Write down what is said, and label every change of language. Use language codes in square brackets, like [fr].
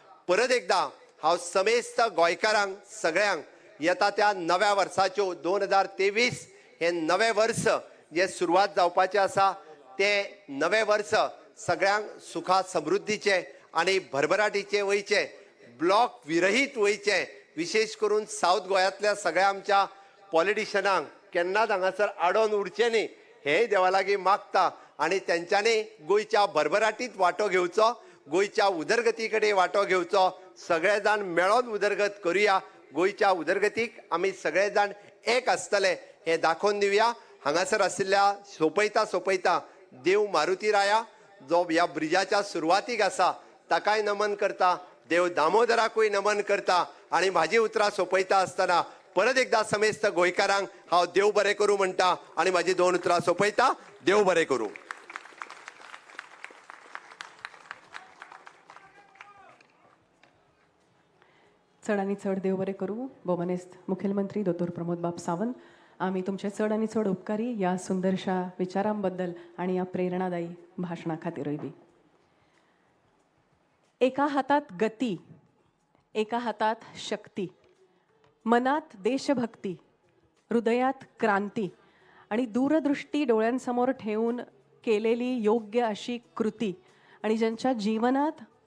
[gom] परत एकदां हांव समेस्त गोंयकारांक सगळ्यांक येता त्या नव्या वर्साच्यो 2023 हे नवे वर्स जे सुरवात जावपाचें आसा ते नवे वर्स सगळ्यांक सुखा समृद्धीचे आनी भरभराटीचे वयचे, ब्लॉक विरहीत वयचे. विशेष करून सावथ गोंयांतल्या सगळ्या आमच्या पॉलिटिशनांक केन्नाच हांगासर आडोन उरचें न्ही हेय देवा लागीं मागता. आनी तेंच्यांनी गोंयच्या भरभराटीत वांटो घेवचो, गोंयच्या उदरगती कडेन वांटो घेवचो. सगळे जाण मेळोन उदरगत करुया. गोंयच्या उदरगतीक आमी सगळे जाण एक आसतले हे दाखोवन दिवया. हांगासर आशिल्ल्या सोपयता देव मारुती राया जो ह्या ब्रिजाच्या सुरवातीक आसा ताकाय नमन करता, देव दामोदराकूय नमन करता. आनी म्हाजी उतरां सोंपयता आसतना परत एकदा समेस्त गोंयकारांक हांव देव बरें करूं म्हणटा आनी म्हाजी 2 उतरां सोंपयता. देव बरें करूं. चड आनी चड देव बरें करूं. भोवमानेस्त मुखेलमंत्री दोतोर प्रमोद बाब सावंत, आमी तुमचे चड आनी चड उपकारी ह्या सुंदरशा विचारां बद्दल आनी ह्या प्रेरणादायी भाशणा खातीरूय बी. [mr] एका हातात गती, एका हातात शक्ती, मनात देशभक्ती, हृदयात क्रांती आणि दूरदृष्टी डोळ्यांसमोर ठेवून केलेली योग्य अशी कृती आणि ज्यांच्या जीवनात